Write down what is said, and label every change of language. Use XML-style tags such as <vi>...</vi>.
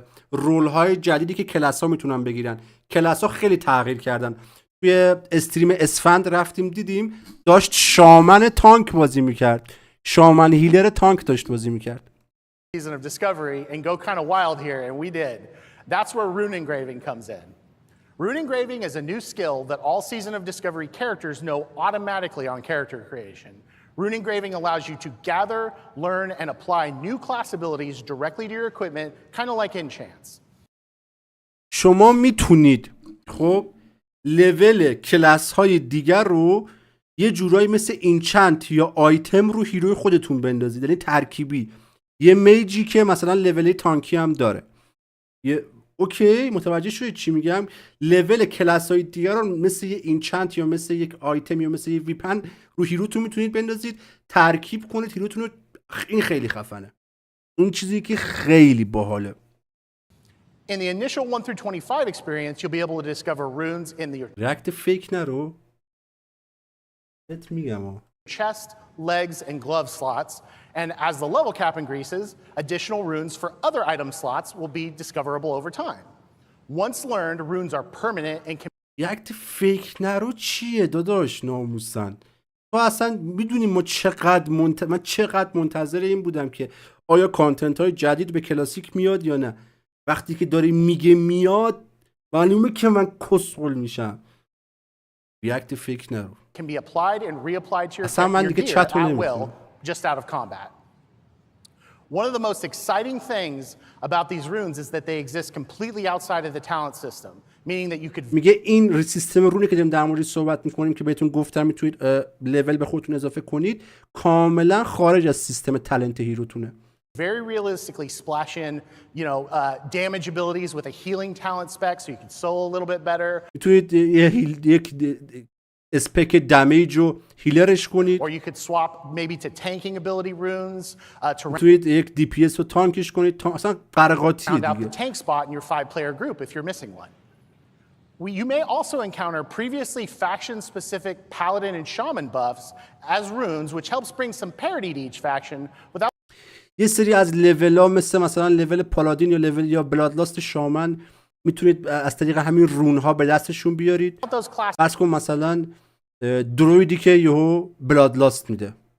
<fa>رول های جدیدی که کلاس ها میتونن بگیرن. کلاس ها خیلی تغییر کردن. توی استریم اسفند رفتیم دیدیم داشت شامن تانک بازی میکرد. شامان هیلر تانک داشت بازی میکرد.</fa> <en>Season of Discovery and go kind of wild here, and we did. That's where rune engraving comes in. Rune engraving is a new skill that all Season of Discovery characters know automatically on character creation. Rune engraving allows you to gather, learn, and apply new class abilities directly to your equipment, kind of like enchants.</en> <fa>شما میتونید خب لول کلاس های دیگر رو یه جورایی مثل اینچنت یا آیتم رو هیروی خودتون بندازید، یعنی ترکیبی. یه میجی که مثلا لول تانکی هم داره. اوکی متوجه شدید چی میگم؟ لول کلاس های دیگر رو مثل یه اینچنت یا مثل یک آیتم یا مثل یه ویپن رو هیروتون میتونید بندازید، ترکیب کنید هیروتون رو. این خیلی خفنه. این چیزی که خیلی باحاله.</fa> <en>In the initial 1 through 25 experience, you'll be able to discover runes in the</en> <fa>رکت فیک نرو. بهت میگم</fa> <en>chest, legs, and glove slots. And as the level cap increases, additional runes for other item slots will be discoverable over time. Once learned, runes are permanent and can...</en> <fa>رکت فیک نرو چیه داداش ناموسن؟ تو اصلا میدونی ما من چقدر منتظر این بودم که آیا کانتنت های جدید به کلاسیک میاد یا نه. وقتی که داری میگه میاد معلومه که من کسخل میشم. ریاکت فیک نرو.</fa> <en>Can be applied and reapplied to your gear at will, just out of combat. One of the most exciting things about these runes is that they exist completely outside of the talent system, meaning that you could...</en> <fa>میگه این سیستم رونه که در موردش صحبت میکنیم که بهتون گفتم میتونید لول به خودتون اضافه کنید، کاملا خارج از سیستم تالنت هیروتونه.</fa> <en>Very realistically splash in, damage abilities with a healing talent spec so you can soul a little bit better.</en> <fa>میتونید یک اسپک دمیج رو هیلرش کنید.</fa> <en>Or you could swap maybe to tanking ability runes to</en> <fa>میتونید یک دی پی اس رو تانکش کنید. اصلا قرقاتیه</fa> <en>round out the</en> <fa>دیگه.</fa> <en>tank spot in your 5-player group if you're missing one. You may also encounter previously faction-specific paladin and shaman buffs as runes, which helps bring some parity to each faction without.</en> <fa>یه سری از لول‌ها مثلا لول پالادین یا لول یا بلادلاست شامان میتونید از طریق همین رون‌ها به دستشون بیارید. فرض کن مثلا درویدی که یهو بلادلاست میده.</fa>